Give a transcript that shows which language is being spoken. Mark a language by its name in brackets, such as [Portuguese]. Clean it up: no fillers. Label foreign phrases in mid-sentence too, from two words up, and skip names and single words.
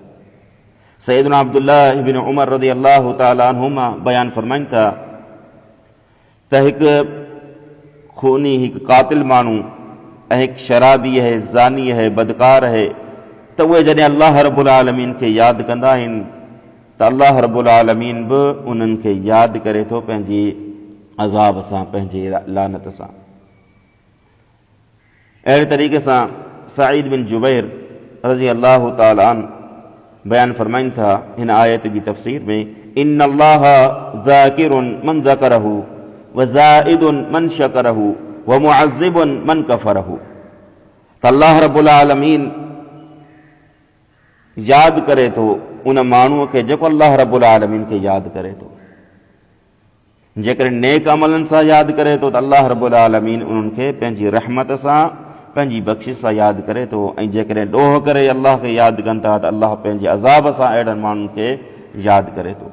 [Sindhi] सैयदना अब्दुल्लाह इब्न उमर [Arabic] رضي الله تعالى عنهما [Sindhi] बयान फरमाइनि था त हिकु खूनी, हिकु कातिल माण्हू ऐं हिकु शराबी आहे, ज़ानी आहे, बदकार आहे, त उहे जॾहिं अल्लाह [Arabic] رب العالمين [Sindhi] खे यादि कंदा आहिनि त अल्लाह [Arabic] رب العالمين [Sindhi] बि उन्हनि खे यादि करे थो पंहिंजी अज़ाब सां, पंहिंजी लानत सां। अहिड़े तरीक़े सां सईद बिन जुबैर [Arabic] رضي الله تعالى عنه [Sindhi] बयान फरमाइनि था हिन आयत जी तफ़सीर में, [Arabic] إن الله ذاكر من ذكره وزائد من شكره ومعذب من كفره. [Sindhi] त अल्लाह [Arabic] رب العالمين [Sindhi] यादि करे थो उन माण्हूअ खे जेको अल्लाह [Arabic] رب العالمين [Sindhi] खे यादि करे थो। जेकॾहिं नेक अमलनि सां यादि करे थो त अल्लाह [Arabic] رب العالمين [Sindhi] उन्हनि खे पंहिंजी रहमत सां, पंहिंजी बख़्शिश सां यादि करे थो। ऐं जेकॾहिं ॾोह करे अल्लाह खे यादि कनि था त अल्लाह पंहिंजे अज़ाब सां अहिड़नि माण्हुनि खे यादि करे थो।